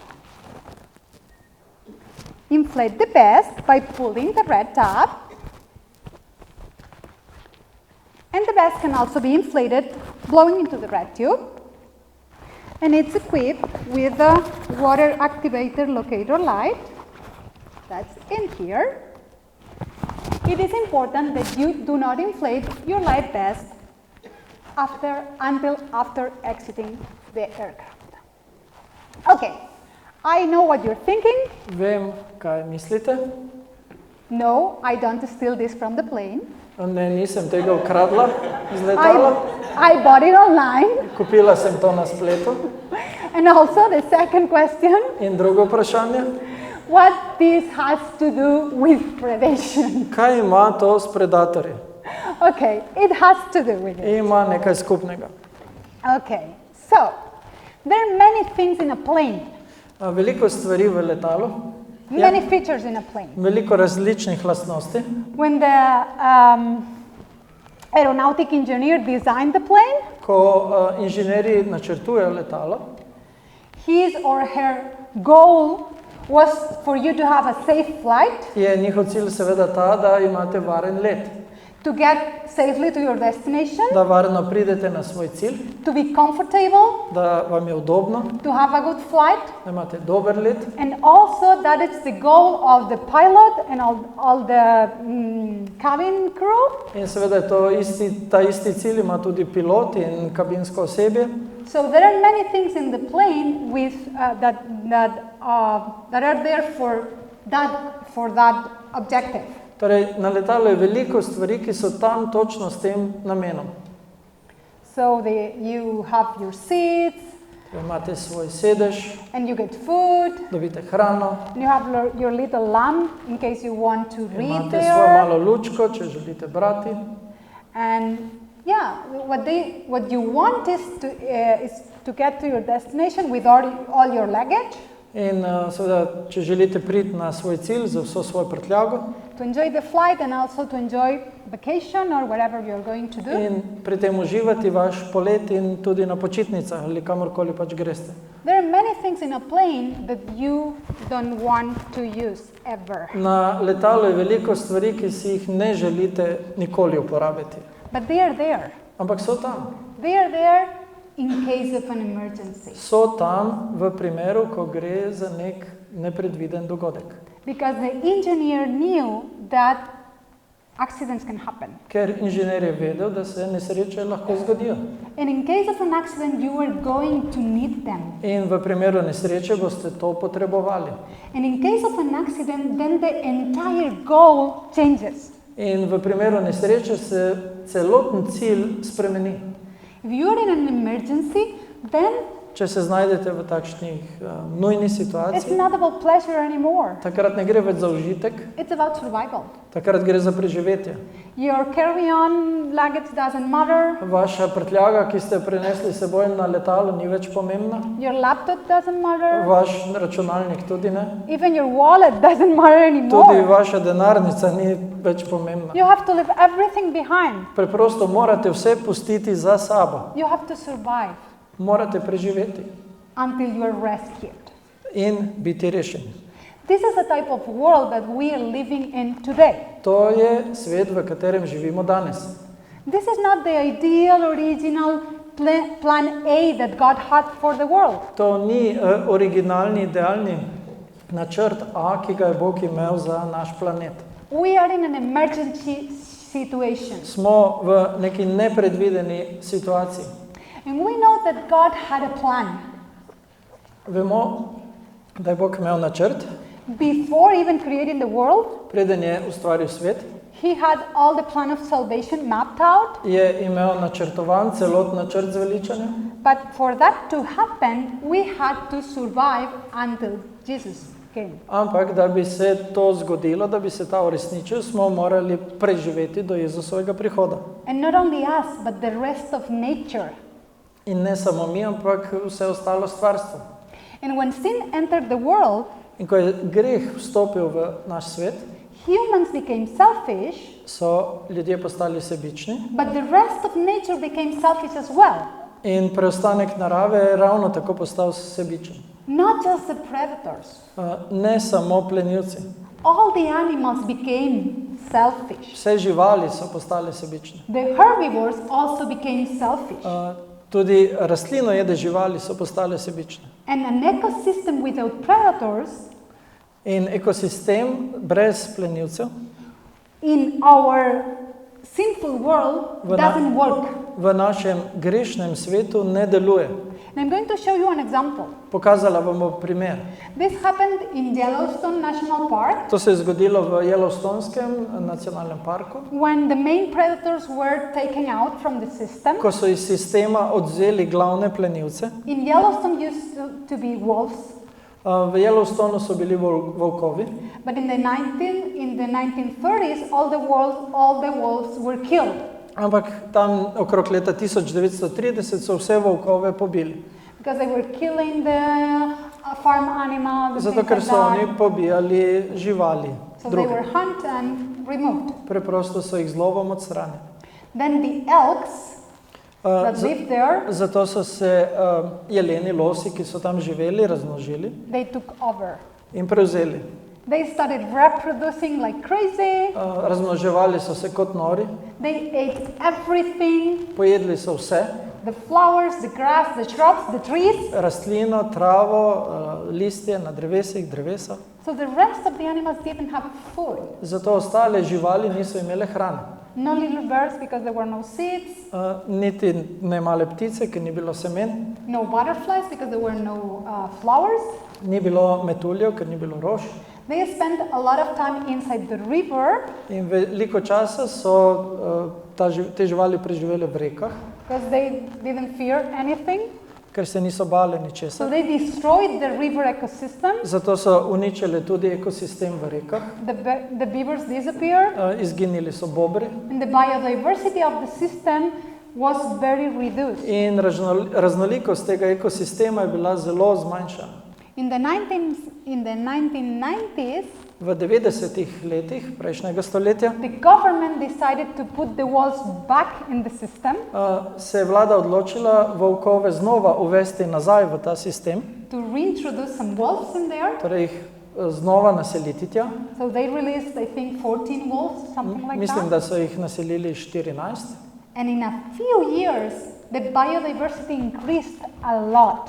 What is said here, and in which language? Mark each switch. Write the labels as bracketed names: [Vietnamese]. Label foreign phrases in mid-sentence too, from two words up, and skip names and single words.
[English] Inflate the vest by pulling the red tab, and the vest can also be inflated blowing into the red tube, and it's equipped with a water activator locator light that's in here. It is important that you do not inflate your life vest until after exiting the aircraft. Okay. I know what you're thinking. [Slovenian] Vem, kaj mislite. [English] No, I don't steal this from the plane. [Slovenian] Ne, nisem tega ukradla iz letala. [English] I bought it online. [Slovenian] Kupila sem to na spletu. [English] And also the second question. [Slovenian] In drugo vprašanje. [English] What this has to do with predation? [Slovenian] Kaj ima to s predatorji? [English] Okay, it has to do with it. [Slovenian] Ima nekaj skupnega. [English] Okay, so there are many things in a plane. [Slovenian] Veliko stvari v letalu. [English] Many features in a plane. [Slovenian] Veliko različnih lastnosti. [English] When the aeronautic engineer designed the plane, [Slovenian] ko inženirji načrtujejo letalo, [English] his or her goal was for you to have a safe flight, [Slovenian] je njihov cilj seveda ta, da imate varen let. [English] To get safely to your destination, [Slovenian] da varno pridete na svoj cilj, [English] to be comfortable, [Slovenian] da vam je udobno, [English] to have a good flight, [Slovenian] da imate dober let, [English] and also that it's the goal of the pilot and all the cabin crew. [Slovenian] In seveda je to ta isti cilj ima tudi pilot in kabinsko osebje. [English] So there are many things in the plane with that are there for that objective. [Slovenian] Torej, na letalu je veliko stvari, ki so tam točno s tem namenom. [English] So you have your seats, [Slovenian] imate svoj sedež, [English] and you get food, [Slovenian] dobite hrano, [English] and you have your little lamp in case you want to read [Slovenian] imate [English] there. [Slovenian] svojo malo lučko, če želite brati. [English] And yeah, what you want is to get to your destination with all your luggage. [Slovenian] In seveda, če želite priti na svoj cilj z vso svojo prtljago, [English] to enjoy the flight and also to enjoy vacation or whatever you're going to do. [Slovenian] In pri tem uživati vaš polet in tudi na počitnicah ali kamorkoli pač greste. [English] There are many things in a plane that you don't want to use ever. [Slovenian] Na letalu je veliko stvari, ki si jih ne želite nikoli uporabiti. [English] But they are there. [Slovenian] Ampak so tam. [English] They are there in case of an emergency. [Slovenian] So tam v primeru, ko gre za nek nepredviden dogodek. [English] Because the engineer knew that accidents can happen. [Slovenian] Ker inženir je vedel, da se nesreče lahko zgodijo. [English] And in case of an accident, you are going to need them. [Slovenian] In v primeru nesreče boste to potrebovali. [English] And in case of an accident, then the entire goal changes. [Slovenian] In v primeru nesreče se celoten cilj spremeni. [English] If you are in an emergency, then [Slovenian] če se znajdete v takšnih nujni [English] it's [Slovenian] situaciji, [English] not about pleasure anymore. [Slovenian] takrat ne gre več za užitek, [English] It's about survival. [Slovenian] takrat gre za preživetje. [English] Your carry-on luggage doesn't matter. [Slovenian] Vaša prtljaga, ki ste jo prinesli s seboj na letalo, ni več pomembna. [English] Your laptop doesn't matter. [Slovenian] Vaš računalnik tudi ne. [English] Even your wallet doesn't matter [Slovenian] Tudi [English] anymore. [Slovenian] vaša denarnica ni več pomembna. [English] You have to leave everything behind. [Slovenian] Preprosto morate vse pustiti za sabo. [English] You have to survive [Slovenian] Morate preživeti [English] until you are rescued. [Slovenian] in biti rešeni. [English] This is the type of world that we are living in today. [Slovenian] To je svet, v katerem živimo danes. [English] This is not the ideal, original plan A that God had for the world. [Slovenian] To ni originalni, idealni načrt A, ki ga je Bog imel za naš planet. [English] We are in an emergency situation. [Slovenian] Smo v neki nepredvideni situaciji. [English] And we know that God had a plan. [Slovenian] Vemo, da je Bog imel načrt, [English] Before even creating the world, [Slovenian] preden je ustvaril svet, [English] He had all the plan of salvation mapped out. [Slovenian] je imel načrtovan celot načrt zveličanja. [English] But for that to happen, we had to survive until Jesus came. [Slovenian] Ampak, da bi se to zgodilo, da bi se ta uresničil, smo morali preživeti do Jezusovega prihoda. [English] And not only us, but the rest of nature. [Slovenian] In ne samo mi, ampak vse ostalo stvarstvo. [English] And when sin entered the world, [Slovenian] In ko je greh vstopil v naš svet, [English] humans became selfish, [Slovenian] so ljudje postali sebični [English] but the rest of nature became selfish as well. [Slovenian] in preostanek narave je ravno tako postal sebičen. [English] Not just the predators. [Slovenian] Ne samo plenilci. [English] All the animals became selfish. [Slovenian] Vse živali so postale sebične. [English] The herbivores also became selfish. [Slovenian] Tudi rastlinojede živali so postale sebične. [English] And an ecosystem without predators [Slovenian] In ekosistem brez plenilcev [English] in our sinful world doesn't work. [Slovenian] v našem grešnem svetu ne deluje. [English] And I'm going to show you an example. [Slovenian] Pokazala vam bom primer. [English] This happened in Yellowstone National Park [Slovenian] To se je zgodilo v Yellowstonskem nacionalnem parku, [English] when the main predators were taken out from the system. [Slovenian] ko so iz sistema odvzeli glavne plenilce. [English] In Yellowstone used to be wolves, [Slovenian] V Yellowstonu so bili volkovi, [English] but in the 1930s all the wolves were killed [Slovenian] ampak tam okrog leta 1930 so vse volkove pobili. [English] because they were killing the farm animals, and [Slovenian] Zato, [English] things [Slovenian] ker [English] like [Slovenian] so oni [English] that. [Slovenian] pobijali živali. [English] So they were hunted and removed. [Slovenian] Preprosto so jih z lovom odstranili. [English] Then the elks that lived there, [Slovenian] Zato so se jeleni, losi, ki so tam živeli, razmnožili [English] they took over. [Slovenian] in prevzeli. [English] They started reproducing like crazy. [Slovenian] Razmnoževali so se kot nori, [English] They ate everything, [Slovenian] pojedli so vse, [English] the flowers, the grass, the shrubs, the trees. [Slovenian] rastlino, travo, listje na drevesih, drevesa. [English] So the rest of the animals didn't have food. [Slovenian] Zato ostale živali niso imele hrane. [English] No little birds because there were no seeds. [Slovenian] Niti ne male ptice, ker ni bilo semen, [English] No butterflies because there were no flowers. [Slovenian] ni bilo metuljev, ker ni bilo rož. [English] They spent a lot of time inside the river [Slovenian] In veliko časa so te živali preživele v rekah, [English] because they didn't fear anything. [Slovenian] ker se niso bale [English] So [Slovenian] ničesar. [English] they destroyed the river ecosystem. [Slovenian] Zato so uničile tudi ekosistem v rekah, [English] The beavers disappeared [Slovenian] izginili so bobri [English] and the biodiversity of the system was very reduced. [Slovenian] in raznolikost tega ekosistema je bila zelo zmanjšana. [English] In the 1990s, [Slovenian] V 90-ih letih prejšnjega stoletja [English] the government decided to put the wolves back in the system [Slovenian] se je vlada odločila volkove znova uvesti nazaj v ta sistem, [English] to reintroduce some wolves in there. [Slovenian] torej jih znova naseliti tja. [English] So they released, I think, 14 wolves, something like [Slovenian] Mislim, [English] that. [Slovenian] da so jih naselili 14. [English] And in a few years, the biodiversity increased a lot.